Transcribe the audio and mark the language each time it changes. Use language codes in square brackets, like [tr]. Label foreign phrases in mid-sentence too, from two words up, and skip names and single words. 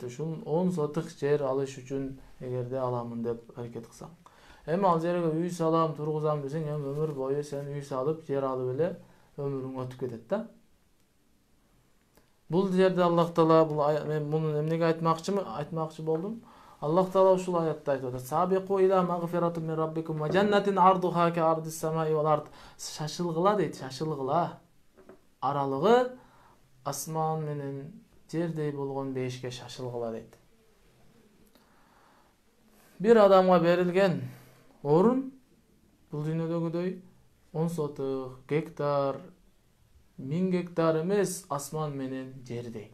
[ky] Ушул 10 сотық жер алыш үчүн эгерде аламын деп аракет кылсаң. Эми ал жерге үй салам, тургузам десең, эми өмүр бою сен үй салып, жер алып эле өмүрүң өтүп кетет да. Бул жерде Аллах Таала, мен муну эмнеге айтмакчы болдум? Аллах Таала ушул аятта айтып атат. [ar] سابقوا إلى مغفرة من ربكم وجنة عرضها كعرض السماء والأرض. [ky] Шашылгыла дейт, шашылгыла. Аралыгы асман менен жердей болгон бейишке шашылгыла дейт. Бир адамга берилген орун бул дүйнөдөгүдөй 10 сотық, гектар, 1000 гектар эмес, асман менен жердей.